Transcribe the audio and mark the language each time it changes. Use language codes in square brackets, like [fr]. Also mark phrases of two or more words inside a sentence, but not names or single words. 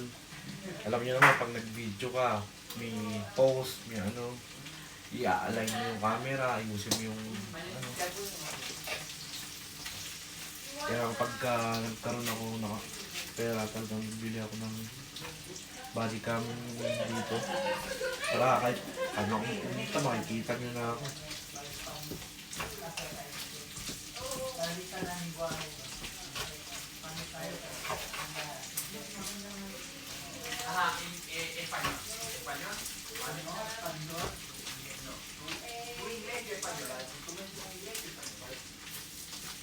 [tl] Alam niyo naman, pag nag-video ka, may pose, may ano, i-align mo yung camera, ayusin mo yung ano. Kaya pagka nagkaroon ako ng pera, talagang bili ako ng [en] body cam [tl] dito. Para kahit ano akong pumunta, makikita niyo na ako. [es] Español. Español. Español. Tu inglés y español. Tu inglés y español.